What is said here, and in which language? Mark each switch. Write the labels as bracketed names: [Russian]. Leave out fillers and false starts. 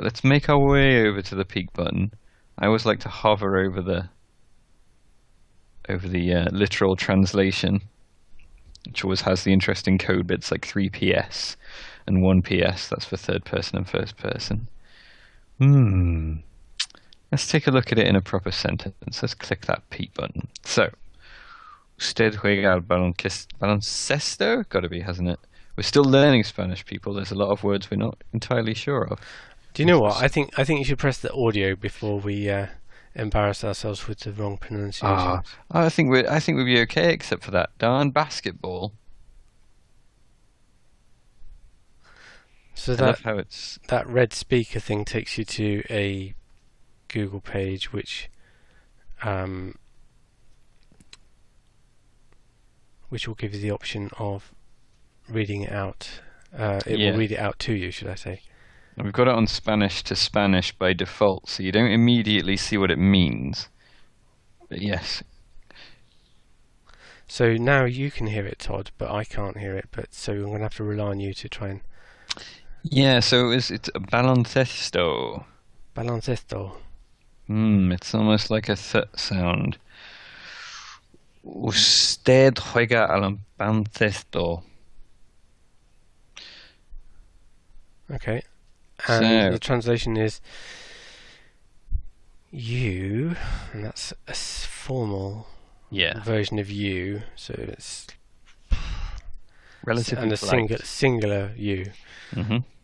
[English] Let's make our way over to the peak button. I always like to hover over the literal translation, which always has the interesting code bits like 3PS and 1PS. That's for third person and first person. Let's take a look at it in a proper sentence. Let's click that peak button. [Spanish] So, usted juega al baloncesto? [English] Got to be, hasn't it? We're still learning Spanish, people. There's a lot of words we're not entirely sure of. Do you know what? I think you should press the audio before we embarrass ourselves with the wrong Ah, pronunciations. I think we'd be okay except for that darn basketball. So I love that how it's that red speaker thing takes you to a Google page, um, which will give you the option of reading it out. It will yeah. read it out to you, should I say? We've got it on Spanish to Spanish by default, so you don't immediately see what it means. But yes. So now you can hear it, Todd, but I can't hear it. But so I'm going to have to rely on you to try and Yeah, so it's a baloncesto. balance esto. It's almost like a th sound. [Spanish] Usted juega al baloncesto. [English] Okay, and So, the translation is you, and that's a formal yeah, version of you. So it's relatively and a polite. singular you. hmm